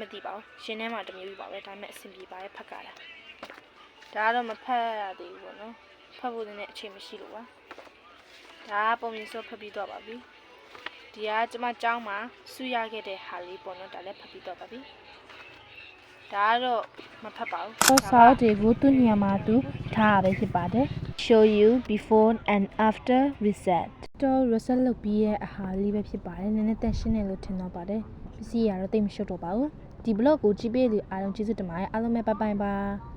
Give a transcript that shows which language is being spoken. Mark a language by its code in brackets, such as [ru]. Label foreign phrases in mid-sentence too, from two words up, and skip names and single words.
[my] သိပါဘူးရှင်းထဲမှာတမျိုးပါပဲဒါပေမဲ့အဆင်ပြေပါတယ်ဖတ်ကြတာဒါကတော့မဖတ်ရသေးဘူးပေါ့နော်ဖတ်ဖို့လည်းအ ချိန်မရှိလို့ပါဒါပုံမြင်စောဖတ်ပြီးတော့ပါပြီဒီကကျွန်မကျောင်းမှာစုရခဲ့တဲ့ဟာလေးပေါ့နော်ဒါလည်းဖတ်ပြီးတော့ပါပြီဒါကတော့မဖတ်ပါဘူးစာအုပ်တွေကိုသူ့နေရာမှာသူထားရပဲဖြစ်ပါတယ် [en] show you before and after reset [my] တော့ reset လုပ်ပြီးရဲ့အဟာလေးပဲဖြစ်ပါတယ်နည်းနည်းတက်ရှင်းတယ်လို့ထင်တော့ပါတယ်ပစ္စည်းရတော့တိတ်မရှုပ်တော့ပါဘူးဒီ blog ကိုကြည့်ပေးလို့အားလုံးကျေးဇူးတင်ပါတယ်အားလုံးပဲဘိုင်ဘိုင်ပါ